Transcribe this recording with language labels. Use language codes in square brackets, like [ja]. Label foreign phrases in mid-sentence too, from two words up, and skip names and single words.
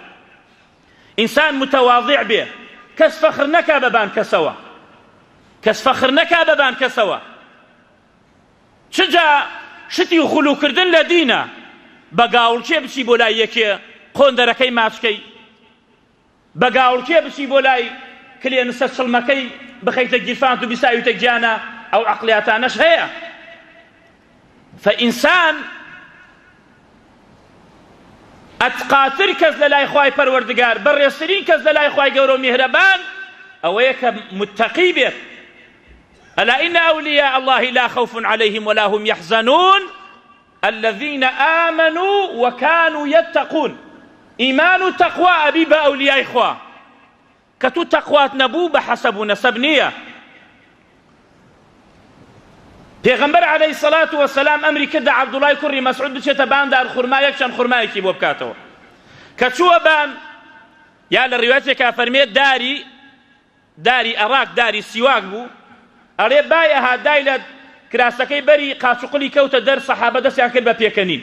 [ckb] ئینسان متەواضع بێ کەس فەخر نەکا بەبان کەسەوە چجا شتی و خولوکردن لە دینە بە گاوڵکێ بچی بۆ لای یەکێ قۆندەرەکەی ماچکەی بە گاوڵکێ بچی بۆ لای کلێنسە چڵمەکەی بخەیتە گیرفانت و بیساویتە گیانە ئەو عەقلیاتانەش هەیە. فئینسان ئەتقاتر کەس لە لای خوای پەروەردگار بەڕێزترین کەس لە لای خوای گەورە و میهرەبان ئەوەیە کە متەقی بێت. [ar] ئەلا ئین ئەولیاء الله لا خوف عليهم ولا هم يحزنون الذين آمنوا وكانوا يتقون. [ckb] ئیمان و تەقوا ئەبی بە ئەولیای خوا کە تو تەقوات نەبوو بە حەسەب و نەسەب نییە. پێغەمبەر [ar] عەلەیهی سەڵات وەسەلام [ckb] ئەمری کردە عەبدوڵای کوڕی مەسعود بچێتە باندار خورما یەکچەند خورمایەکی بۆ بکاتەوە. کە چووە بان یا لە ڕیوایەتێکا فەرمێت داری عێراق داری سیواک بوو ئەڵێ بای ئەها دای لە کراسەکەی بەری قاچوقلی کەوتە دەر سەحابە دەستیان کرد بە پێکەنین.